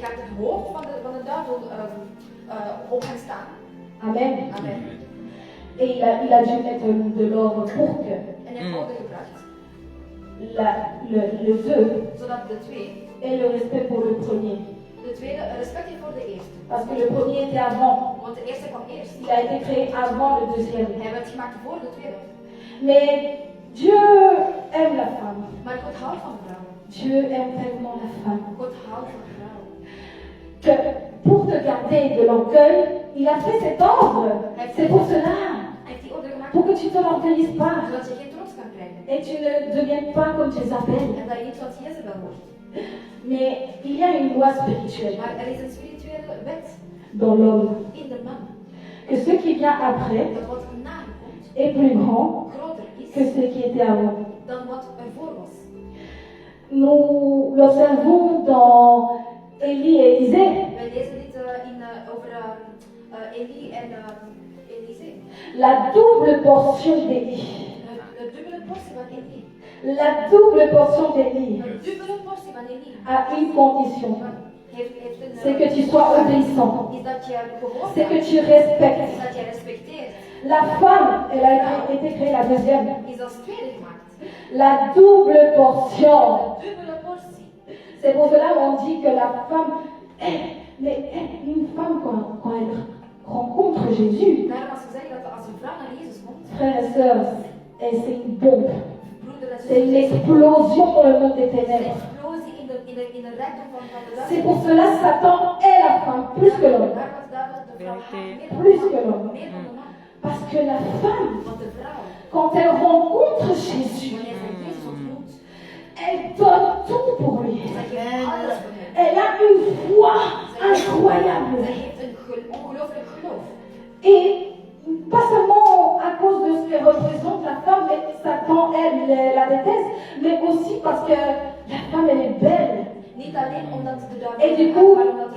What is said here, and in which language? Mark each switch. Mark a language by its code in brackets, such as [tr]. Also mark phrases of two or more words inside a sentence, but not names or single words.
[nl] je gaat het hoofd van de duivel op hem staan. Amen. Amen. [fr] Et il a dû mettre de l'ordre pour que [nl] En hij heeft orde gebracht, [fr] le 2 [nl] zodat de twee, [fr] ait le respect pour le premier. [nl] de tweede respect heeft voor de eerste. [fr] Parce que le premier était avant. [nl] Want de eerste kwam eerst. [fr] Il a été créé avant le deuxième. [nl] Hij werd gemaakt voor de tweede. [fr] Mais Dieu aime la femme. [nl] Maar God houdt van vrouwen. [fr] Dieu aime tellement la femme. [nl] God houdt van vrouwen. [fr] Que pour te garder de l'orgueil, il a fait cet ordre. C'est pour cela. [nl] Hij heeft die orde gemaakt [fr] Pour que tu ne te l'orgueillises pas. [nl] zodat je geen trots kan krijgen. [fr] Et tu ne deviennes pas comme Jézabel. [nl] En dat je niet zoals Jezebel wordt. [fr] Mais il y a une loi spirituelle [nl] Maar er is een spirituele wet [fr] dans l'homme. [nl] in de man. [fr] Que ce qui vient après [nl] Dat wat na hem komt, [fr] est plus grand [nl] groter [fr] que [nl] is [fr] ce qui était avant. [nl] dan wat ervoor was. [fr] Nous l'observons dans Élie et Élisée. [nl] Wij lezen dit over Elie en Elise. [fr] La double portion d'Élie. [nl] De dubbele portie van Elie. [fr] La double portion d'Élie [nl] De dubbele portie van Elie [fr] a une condition. [nl] heeft een... [fr] C'est que tu sois obéissant. [nl] Is dat je gehoorzaam [fr] C'est que [nl] bent. [fr] tu respectes. [nl] Is dat je respecteert. [fr] La femme, elle a été créée la deuxième. [nl] Is als tweede gemaakt. [fr] La double portion. [nl] De dubbele portie. [fr] C'est pour cela qu'on dit que la femme, une femme quand elle rencontre Jésus, [nl] Daarom als we zeggen dat als een vrouw naar Jezus komt, [fr] frères et sœurs, c'est une bombe. [nl] broeder en [fr] C'est une [nl] zuster, [fr] explosion dans le monde des [nl] een [fr] ténèbres. [nl] explosie in de rijkdom van de dag. [fr] C'est pour cela que Satan est la femme plus que l'homme. [nl] Daar was David de vrouw [fr] Vérité. Plus que l'homme. [nl] meer dan de man. [fr] Parce que la femme, [nl] Want de vrouw, [fr] quand elle rencontre Jésus, [nl] wanneer zij Jezus ontmoet, [fr] elle donne tout pour lui. [nl] zij geeft alles voor hem. [fr] Elle a une foi [nl] Zij [fr] incroyable. [nl] heeft een ongelooflijk geloof. [fr] Et pas seulement à cause de ce que représente la femme, mais Satan, elle, la déteste, mais aussi parce que la femme, elle est belle. [nl] Niet alleen omdat de duivel [fr] Et du coup, [nl] maar omdat de